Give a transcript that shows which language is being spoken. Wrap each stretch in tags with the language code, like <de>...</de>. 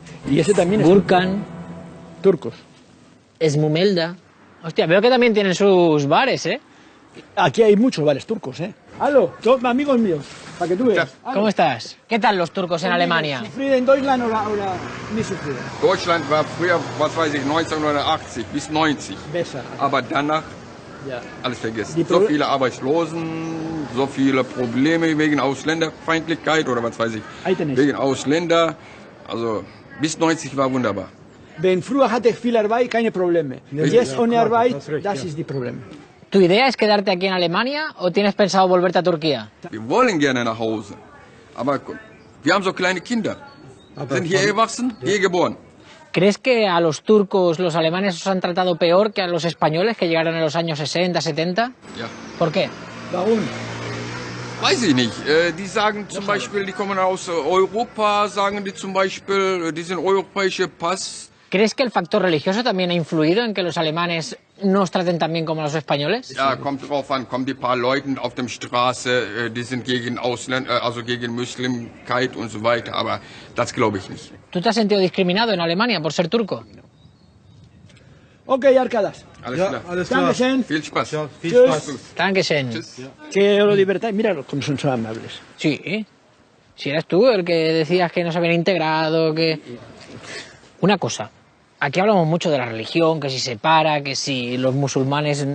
<es>Y ese también es Gurkan. Turcos. Esmumelda. Hostia, veo que también tienen sus bares, ¿eh? Aquí hay muchos bares turcos, ¿eh? Aló, son amigos míos, para que tú veas. ¿Cómo estás? ¿Qué tal los turcos en Alemania? ¿Sufrido en Deutschland o ni sufrido?</es> <de>Deutschland war früher, was weiß ich, 1980 bis 90. Besser. Aber danach Ja. alles vergessen. So viele Arbeitslosen, so viele Probleme wegen Ausländerfeindlichkeit oder was weiß ich. Wegen Ausländer. Also bis 90 war wunderbar. Wenn früher hatte ich viel Arbeit, keine Probleme. Jetzt ohne Arbeit, das ist die Problem.</de> <es>¿Tu idea es quedarte aquí en Alemania o tienes pensado volverte a Turquía?</es> <de>Wir wollen gerne nach Hause. Aber wir haben so kleine Kinder. Sind hier gewachsen, hier geboren.</de> <es>¿Crees que a los turcos los alemanes os han tratado peor que a los españoles que llegaron en los años 60, 70?</es> <de>Ja.</de> <es>¿Por qué?</es> <de>Warum? Weiß ich nicht. Die sagen zum Beispiel, die kommen aus Europa, sagen die zum Beispiel, die sind europäische Pass.</de> <es>¿Crees que el factor religioso también ha influido en que los alemanes no os traten tan bien como los españoles?</es> <de>Ja, kommt drauf an, kommen die paar Leute auf der Straße, die sind gegen Ausländer, also gegen Muslimkeit und so weiter, aber das glaube ich nicht.</de> <es>¿Tú te has sentido discriminado en Alemania por ser turco? Ok, Arcadas.</es> <de>Alles klar. Dankeschön. Viel Spaß. Tschüss. Dankeschön.</de> <es>Que Eurolibertad, mira cómo son amables. Sí. Si eres tú el que decías que no se habían integrado, que... Una cosa, aquí hablamos mucho de la religión, que si se separa, que si los musulmanes...</es>